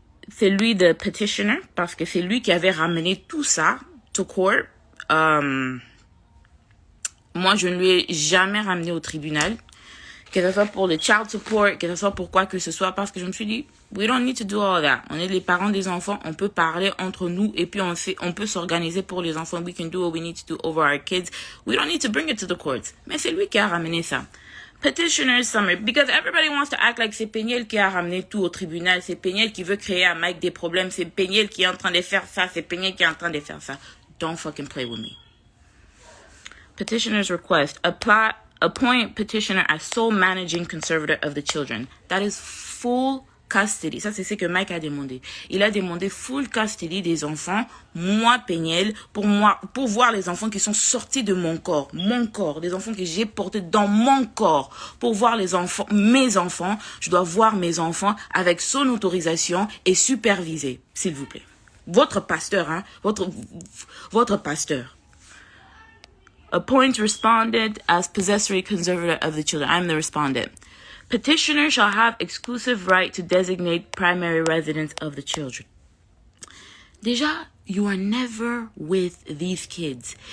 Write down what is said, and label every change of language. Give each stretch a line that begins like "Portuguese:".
French: C'est lui le petitioner parce que c'est lui qui avait ramené tout ça
English: to court.
French: Moi, je ne lui ai jamais ramené au tribunal. Que ce soit pour le child support, que ce soit pour quoi que ce soit, parce que je me suis dit,
English: we don't need to do all that.
French: On est les parents des enfants, on peut parler entre nous et puis on peut s'organiser pour les enfants.
English: We can do what we need to do over our kids. We don't need to bring it to the courts.
French: Mais c'est lui qui a ramené ça.
English: Petitioner summary, because everybody wants to act like
French: c'est Peniel qui a ramené tout au tribunal, c'est Peniel qui veut créer à Mike des problèmes, c'est Peniel qui est en train de faire ça, c'est Peniel qui est en train de faire ça.
English: Don't fucking play with me. Petitioner's request. Appoint petitioner as sole managing conservator of the children. That is full custody.
French: Ça, c'est ce que Mike a demandé. Il a demandé full custody des enfants, moi, Peniel, pour voir les enfants qui sont sortis de mon corps, des enfants que j'ai portés dans mon corps, pour voir les enfants, mes enfants. Je dois voir mes enfants avec son autorisation et superviser, s'il vous plaît. Votre pasteur, hein, votre pasteur.
English: Appoint respondent as possessory conservator of the children. I'm the respondent. Petitioner shall have exclusive right to designate primary residence of the children.
French: Déjà,
English: you are never with these kids.